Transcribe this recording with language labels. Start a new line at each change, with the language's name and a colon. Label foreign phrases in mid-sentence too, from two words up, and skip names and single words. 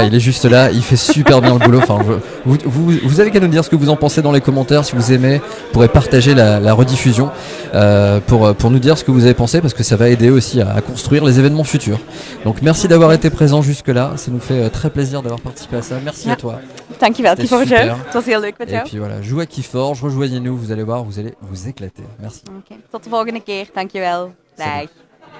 French: Ouais, il est juste là, il fait super bien le boulot. Enfin, vous avez qu'à nous dire ce que vous en pensez dans les commentaires, si vous aimez, vous pourrez partager la rediffusion pour nous dire ce que vous avez pensé, parce que ça va aider aussi à construire les événements futurs. Donc merci d'avoir été présent jusque-là, ça nous fait très plaisir d'avoir participé à ça. Merci
Dutch: Ja.
French: à toi.
Dutch: Dankjewel,
French: C'était
Dutch: Keyforge.
French: super.
Dutch: Het was heel leuk met
French: Et
Dutch: jou.
French: puis voilà, jouez à Keyforge, rejoignez-nous, vous allez voir, vous allez vous éclater. Merci.
Dutch: Oké, tot de volgende keer. Dankjewel.
French: Salut.
Dutch: Dag.